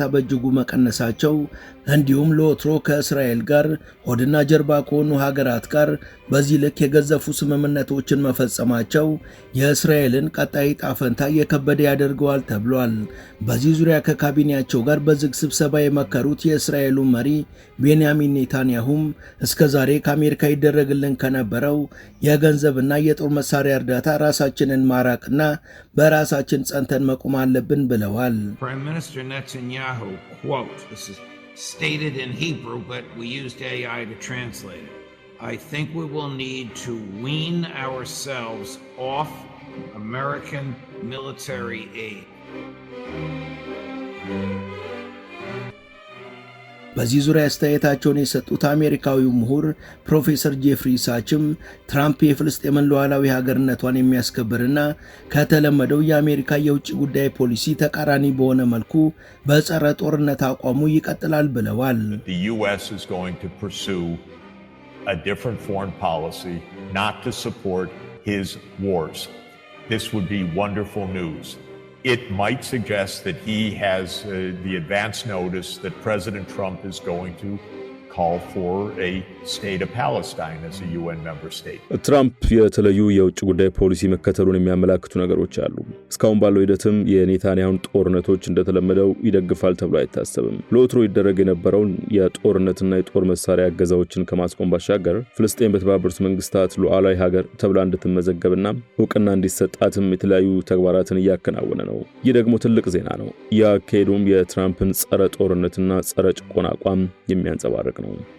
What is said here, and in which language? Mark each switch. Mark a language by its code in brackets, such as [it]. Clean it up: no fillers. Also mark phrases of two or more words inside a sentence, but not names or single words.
[am] በእጅጉ መቀነሳቸው እንዲሁም ለወትሮ ከእስራኤል ጋር ሆድና ጀርባ ከሆኑ ሀገራት ጋር በዚህ ልክ የገዘፉ ስምምነቶችን መፈጸማቸው መፈጸማቸው የእስራኤልን ቀጣይ ጣፈንታ የከበደ ያደርገዋል ተብሏል። በዚህ ዙሪያ ከካቢኔያቸው ጋር በዝግ ስብሰባ የመከሩት የእስራኤሉ መሪ ቤንያሚን ኔታንያሁም እስከዛሬ ከአሜሪካ ይደረግልን ከነበረው የገንዘብና የጦር መሳሪያ እርዳታ ራሳችንን ማራቅና በራሳችን ጸንተን መቆም አለብን ብለዋል። [en] Prime Minister Netanyahu, quote, this is stated in Hebrew, but we used AI to translate it. I think we will need to wean ourselves off American military aid. [am] በዚህ ዙሪያ አስተያየታቸውን የሰጡት አሜሪካዊው ምሁር ፕሮፌሰር ጄፍሪ ሳችም ትራምፕ የፍልስጤምን ሉዓላዊ ሀገርነቷን የሚያስከብርና ከተለመደው የአሜሪካ የውጭ ጉዳይ ፖሊሲ ተቃራኒ በሆነ መልኩ በጸረ ጦርነት አቋሙ ይቀጥላል ብለዋል። [en] The US is going to pursue a different foreign policy not to support his wars. This would be wonderful news. It might suggest that he has the advance notice that President Trump is going to call for a state of Palestine as a UN member state. [am] ትራምፕ የተለዩ የውጭ ጉዳይ ፖሊሲ መከተሉን የሚያመላክቱ ነገሮች አሉ። እስካሁን ባለው ሂደትም የኔታንያሁን ጦርነቶች እንደተለመደው ይደግፋል ተብሎ አይታሰብም። ለወትሮ ይደረግ የነበረውን የጦርነትና የጦር መሳሪያ እገዛዎችን ከማስቆም ባሻገር ፍልስጤም በተባበሩት መንግስታት ሉዓላዊ ሀገር ተብላ እንድትመዘገብና እውቅና እንዲሰጣትም የተለያዩ ተግባራትን እያከናወነ ነው። ይህ ደግሞ ትልቅ ዜና ነው። ያካሄዱም የትራምፕን ጸረ ጦርነትና ጸረ ጭቆና አቋም የሚያንጸባርቅ ነው።